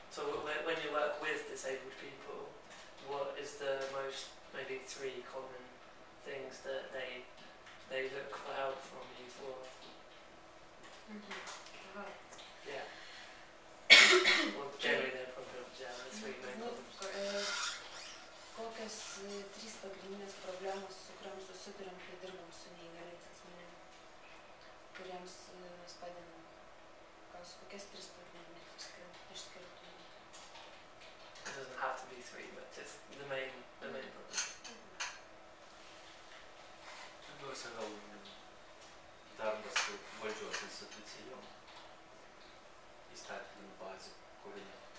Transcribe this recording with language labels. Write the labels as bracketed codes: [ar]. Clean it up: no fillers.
[en] So when you work with disabled people, what is the most, maybe 3 common things that they look for help from you for? Right. Yeah. Well, generally their problems, yeah, the 3 main problems. [lt] Kokia kokios trys pagrindinės problemos, su kuriam susiduriam, kai dirbam su neįgaliais asmenim, kuriems mes padedam? Kokias trys pagrindinės išskirtumėm? [en] It doesn't have to be three, but just the main problem. [lt] Pirmiausia, gal darbas su valdžios institucijom, įstatymų bazių kūrimo.